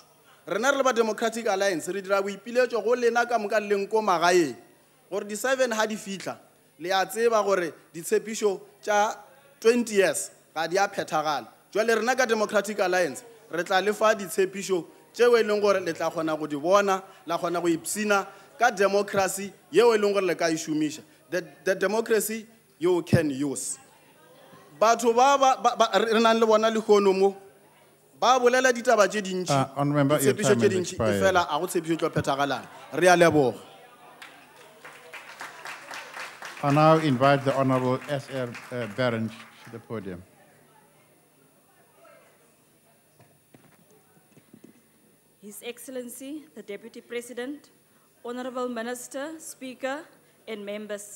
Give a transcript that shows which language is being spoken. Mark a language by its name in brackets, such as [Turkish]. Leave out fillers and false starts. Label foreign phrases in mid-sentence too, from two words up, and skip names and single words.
[Northern Sotho] Rena re le ba Democratic Alliance re dira boipiletšo go lena ka moka le nko magaeng gore di-7 ha di fihla le a tseba gore ditshepišo tša 20 years ga di a phethagala. Jwale rena ka Democratic Alliance re tla lefa ditshepišo tšeo e leng gore le tla kgona go di bona, la kgona go ipsina ka democracy yeo e leng gore le ka e šomiša. [English] The democracy you can use. [Northern Sotho] Batho ba re nang le bona lekgono mo ba bolela ditaba tše dintši. Ditshepišo tše dintši e fela a go tshepišo tlo phethagalang. Re a leboga. [English] I now invite the Honorable S.R. Barron to the podium. His Excellency, the Deputy President, Honorable Minister, Speaker, and members.